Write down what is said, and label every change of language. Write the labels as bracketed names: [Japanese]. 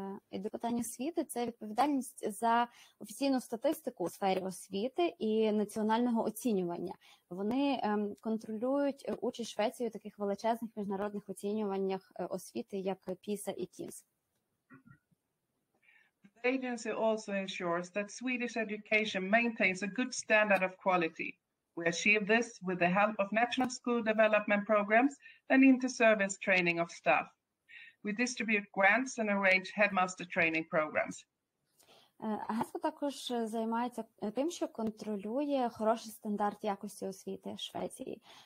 [Ukrainian] І до питання освіти – це відповідальність за офіційну статистику у сфері освіти і національного оцінювання. Вони контролюють участь Швеції у таких величезних міжнародних оцінюваннях освіти, як PISA і TIMSS. [English] The agency also ensures that Swedish education maintains a good standard of quality. We achieve this with the help of national school development programs and inter-service training of staff. We distribute grants and arrange headmaster training programs. [Ukrainian] Агентство також займається тим, що контролює хороший стандарт якості освіти Швеції.